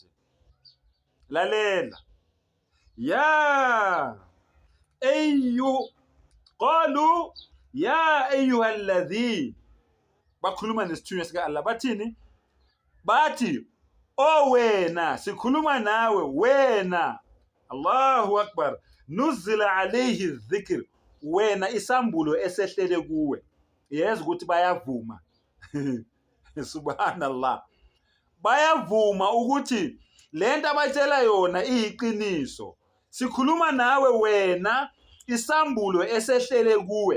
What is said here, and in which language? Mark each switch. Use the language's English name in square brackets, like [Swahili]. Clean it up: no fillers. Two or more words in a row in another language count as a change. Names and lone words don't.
[Arabic] Lalela. قالوا يا أيها الذي. [Zulu] Bakhuluma nesithunywa sika Allah. Bathini? Bathi, "Oh wena, sikhuluma nawe wena." [Arabic] الله أكبر. نزل عليه الذكر. [Zulu] Wena isambulo esehlele kuwe. Yeza ukuthi bayavuma. Subhanallah. Bayavuma ukuthi lento abatshela yona iyiqiniso. Sikhuluma nawe wena, isambulo esehlele kuwe.